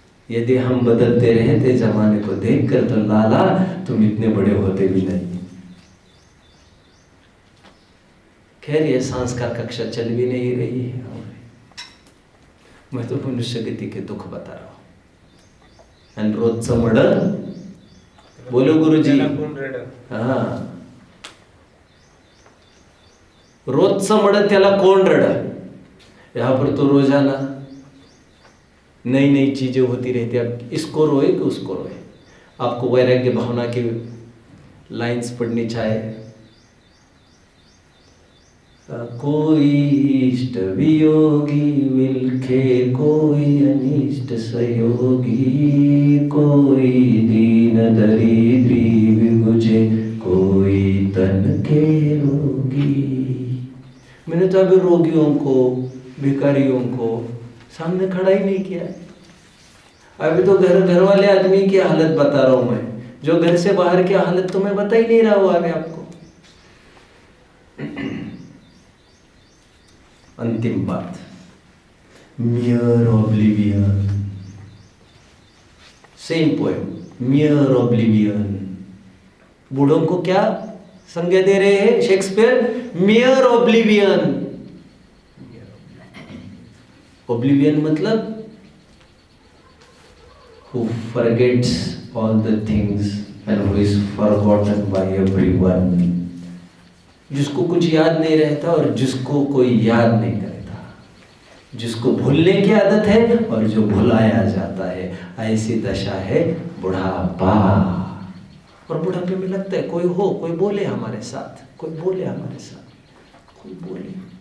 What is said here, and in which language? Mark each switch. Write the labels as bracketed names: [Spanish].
[Hindi] यदि हम बदलते रहते जमाने को देखकर तो लाला तुम इतने बड़े होते भी नहीं। खैर ये संस्कार कक्षा चल भी नहीं रही है, मैं तो मनुष्य गति के दुख बता रहा हूं। [Marathi] रोजचं मड बोलो गुरुजी, हा, रोजचं मड त्याला कोण रड। [Hindi] यहाँ पर तो रोजाना नई नई चीजें होती रहती है, अब इसको रोए कि उसको रोए। आपको वैराग्य भावना की लाइंस पढ़नी चाहे, कोई इष्ट वियोगी मिलके कोई अनिष्ट सहयोगी, कोई दीन दरिद्री विगुजे कोई तन के रोगी। मैंने तो अभी रोगियों को, भिखारियों को सामने खड़ा ही नहीं किया। अभी तो घर वाले आदमी की हालत बता रहा हूं मैं, जो घर से बाहर की हालत तो मैं बता ही नहीं रहा हूं अभी आपको। अंतिम बात, [English] Mere oblivion, same poem, mere oblivion. [Hindi] बूढ़ों को क्या संज्ञा दे रहे हैं शेक्सपियर? [English] Mere oblivion. Oblivion मतलब who forgets all the things and who is forgotten by everyone। [Hindi] जिसको कुछ याद नहीं रहता और जिसको कोई याद नहीं करता, जिसको भूलने की आदत है और जो भुलाया जाता है, ऐसी दशा है बुढ़ापा। और बुढ़ापे में लगता है कोई हो, कोई बोले हमारे साथ, कोई बोले हमारे साथ, कोई बोले।